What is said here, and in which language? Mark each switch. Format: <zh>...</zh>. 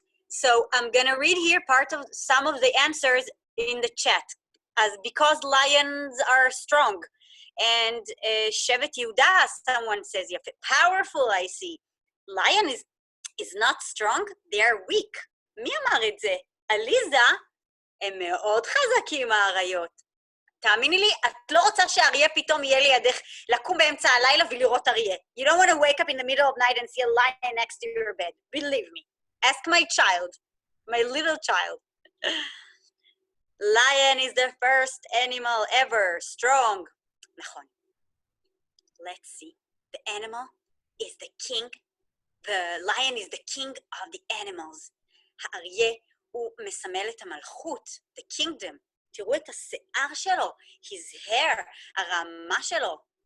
<en>So I'm gonna read here part of some of the answers in the chat. As because lions are strong. And Shevet Yehuda, someone says, יפה. Powerful, I see. Lion is not strong, they are weak.</en> <he>מי אמר את זה? עליזה, הם מאוד חזקים האריות. תאמיני לי, את לא רוצה שהאריה פתאום יהיה לידך לקום באמצע הלילה ולראות אריה.</he> <en>You don't want to wake up in the middle of night and see a lion next to your bed. Believe me. Ask my child, my little child. Lion is the first animal ever, strong. נכון. Let's see. The animal is the king. The lion is the king of the animals.</en> <he>האריה הוא מסמל את המלכות,</he> <en>the kingdom.</en> <he>תראו את השיער שלו,</he> <en>his hair,</en> <he>הרמה שלו.</he>